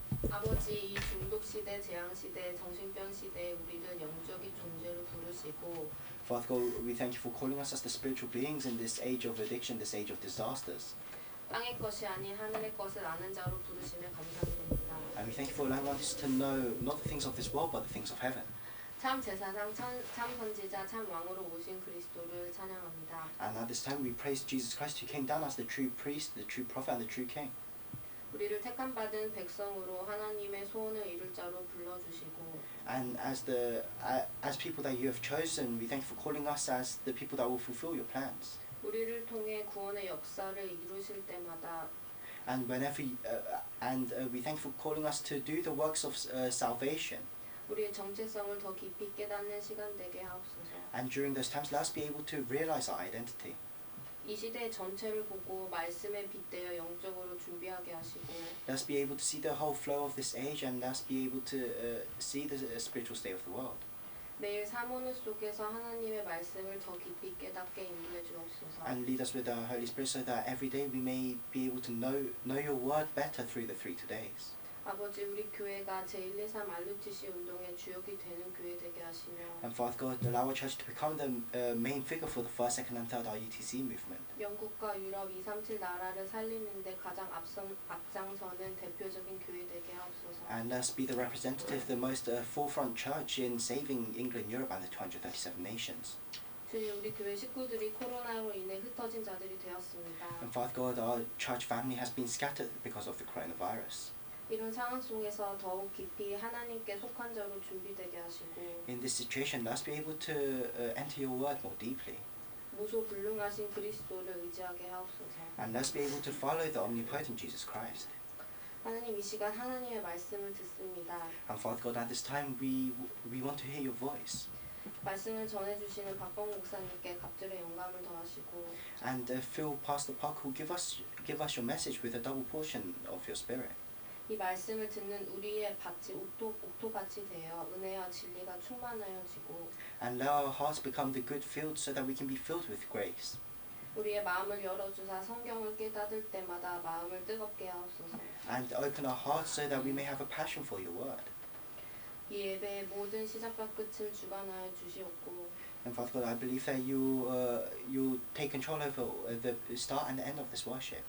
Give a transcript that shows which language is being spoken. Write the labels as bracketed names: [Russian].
[Korean] 아버지, 이 중독 시대, 재앙 시대, 정신병 시대에 우리를 영적인 존재로 부르시고 [English] Father God, we thank you for calling us as the spiritual beings in this age of addiction, this age of disasters. [Korean] 땅의 것이 아닌 하늘의 것을 아는 자로 부르시며 감사드립니다. [English] And we thank you for allowing us to know not the things of this world, but the things of heaven. [Korean] 참 제사장, 참 선지자, 참 왕으로 오신 그리스도를 찬양합니다. [English] And at this time we praise Jesus Christ who came down as the true priest, the true prophet and the true king. [Korean] 우리를 택함 받은 백성으로 하나님의 소원을 이룰 자로 불러주시고 [English] And as people that you have chosen, we thank you for calling us as the people that will fulfill your plans. [Korean] 우리를 통해 구원의 역사를 이루실 때마다 [English] And we thank you for calling us to do the works of salvation. [Korean] 우리의 정체성을 더 깊이 깨닫는 시간 되게 하옵소서. [English] And during those times, let us be able to realize our identity. [Korean] 이 시대의 전체를 보고 말씀에 빗대어 영적으로 준비하게 하시고 [English] Let us be able to see the whole flow of this age, and let us be able to see the spiritual state of the world. [Korean] 매일 사모는 속에서 하나님의 말씀을 더 깊이 깨닫게 인도해 주옵소서. [English] And lead us with the Holy Spirit so that every day we may be able to know your word better through the 3 todays. [Korean] 아버지 우리 교회가 제123 RUTC 운동의 주역이 되는 교회 되게 하시며 [English] And Father God, allow our church to become the main figure for the 1st, 2nd and 3rd RUTC movement. [Korean] 영국과 유럽 237 나라를 살리는데 가장 앞장서는 대표적인 교회 되게 하옵소서. [English] And let us be the representative, the most forefront church in saving England, Europe and the 237 nations. [Korean] 주님 우리 교회 식구들이 코로나로 인해 흩어진 자들이 되었습니다. [English] And Father God, our church family has been scattered because of the coronavirus. [Korean] 이런 상황 속에서 더욱 깊이 하나님께 속한 자로 준비되게 하시고 [English] In this situation, let us be able to enter your word more deeply. [Korean] 무소불능하신 그리스도를 의지하게 하옵소서. [English] And let us be able to follow the omnipotent Jesus Christ. [Korean] 하나님 이 시간 하나님의 말씀을 듣습니다. [English] And Father God, at this time we want to hear your voice. [Korean] 말씀을 전해주시는 박범 목사님께 갑절의 영감을 더하시고 [English] And fill Pastor Park who give us your message with a double portion of your spirit. [Korean] 이 말씀을 듣는 우리의 밭이 옥토밭이 되어 은혜와 진리가 충만하여지고 [English] And let our hearts become the good field so that we can be filled with grace. [Korean] 우리의 마음을 열어주사 성경을 깨닫을 때마다 마음을 뜨겁게 하옵소서. [English] And open our hearts so that we may have a passion for your word. [Korean] 이 예배의 모든 시작과 끝을 주관하여 주시옵고 [English] And Father God, I believe that you take control over the start and the end of this worship.